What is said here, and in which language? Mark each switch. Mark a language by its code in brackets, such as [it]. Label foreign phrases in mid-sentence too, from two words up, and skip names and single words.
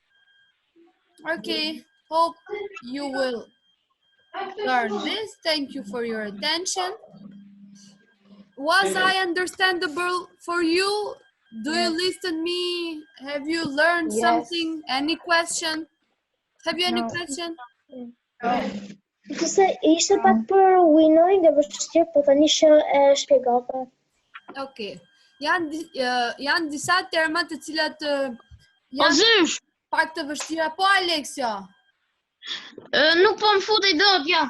[en] Okay, hope you will learn this. Thank you for your attention. Was I understandable for you? Do you listen me? Have you learned something? Any question? Have you any question? [sq] Ishte pak për winnowing dhe vështirë, po tani që e shpjegove. [en] Okay. [sq] Janë disa terma të cilat janë pak të vështira. Po Aleksio? Nuk po më futej dot, ja.